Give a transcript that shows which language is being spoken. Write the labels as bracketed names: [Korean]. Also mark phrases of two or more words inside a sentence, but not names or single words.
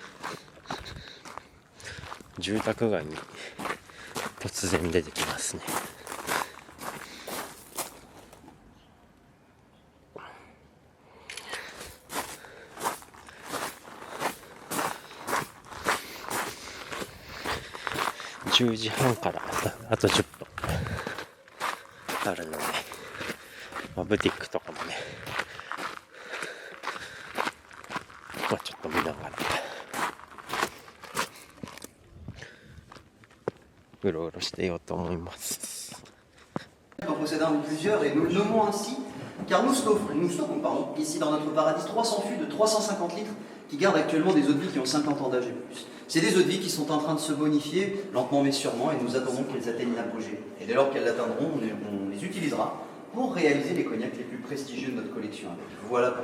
[Japanese] 住宅街に突然出てきますね。10時半からあと10分あるので、ブティックとかもね、ちょっと見ながらうろうろしてようと思います。 [French] Possédant plusieurs et nous le nommons ainsi car nous stockons ici dans notre paradis 300 fûts de 350 litres qui gardent actuellement des eaux de vie qui ont 50 ans d'âge et plus. C'est des eaux de vie qui sont en train de se bonifier lentement mais sûrement, et nous attendons qu'elles atteignent l'apogée. Et dès lors qu'elles l'atteindront, on les utilisera pour réaliser les cognacs les plus prestigieux de notre collection.